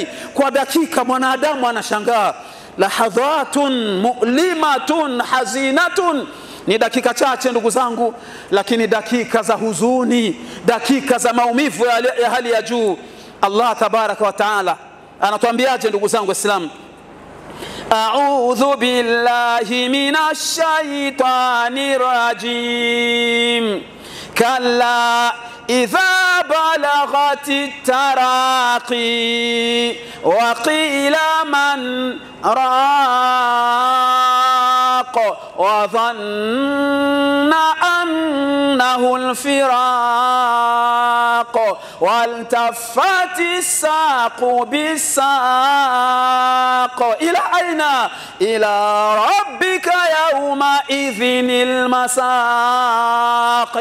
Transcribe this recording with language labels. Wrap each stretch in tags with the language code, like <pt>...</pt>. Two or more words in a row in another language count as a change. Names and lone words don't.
<sw>Kwa dakika mwanadamu anashangaa.</sw> <ar>لحظة مؤلمة حزينة,</ar> <sw>ni dakika chache ndugu zangu, lakini dakika za huzuni, dakika za maumivu ya hali ya juu. Allah</sw> <ar>تبارك وتعالى</ar> <sw>anatuambiaje ndugu zangu Waislamu?</sw> <ar>أعوذ بالله من الشيطان الرجيم. كلا إذا بلغت التراقي وقيل من راق وظن أنه الفراق والتفت الساق بالساق إلى أين إلى ربك يومئذ المساق.</ar>